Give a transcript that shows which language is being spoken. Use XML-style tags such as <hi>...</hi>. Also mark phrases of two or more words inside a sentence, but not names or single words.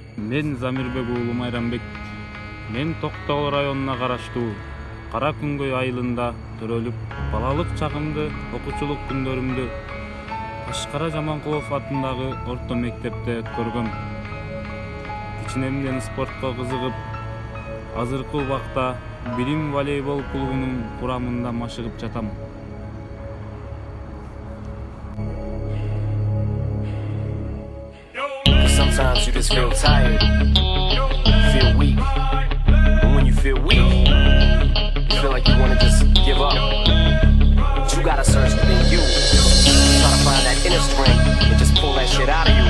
<ky>Мен Замирбек уулу Майрамбек. Мен Токтогул районуна караштуу Кара Күнгөй айылында төрөлүп, балалык чагымды, окуучулук күндөрүмдү Ташкара Жаманкулов атындагы орто мектепте өткөргөм. Кичинемден спортко кызыгып, азыркы убакта Билим волейбол клубунун курамында машыгып жатам.</ky> <en>Sometimes you just feel tired, feel weak. And when you feel weak, you feel like you wanna just give up. But you gotta search within you. Try to find that inner strength and just pull that shit out of you.</en>